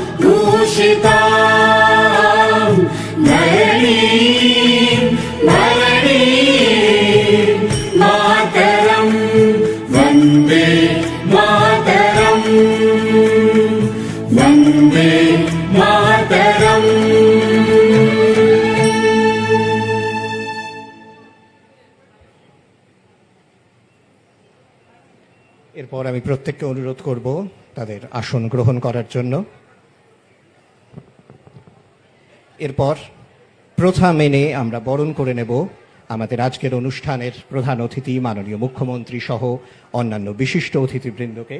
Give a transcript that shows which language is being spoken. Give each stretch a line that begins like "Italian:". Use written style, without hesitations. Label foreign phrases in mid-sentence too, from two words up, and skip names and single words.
Sanskrit: भूषितां धरणीं भरणीं मातरम् वन्दे मातरम् वन्दे मातरम्।
Bangla: এরপর আমি প্রত্যেককে অনুরোধ করব তাদের আসন গ্রহণ করার জন্য। এরপর প্রথা মেনে আমরা বরণ করে নেব আমাদের আজকের অনুষ্ঠানের প্রধান অতিথি মাননীয় মুখ্যমন্ত্রী সহ অন্যান্য বিশিষ্ট অতিথিবৃন্দকে।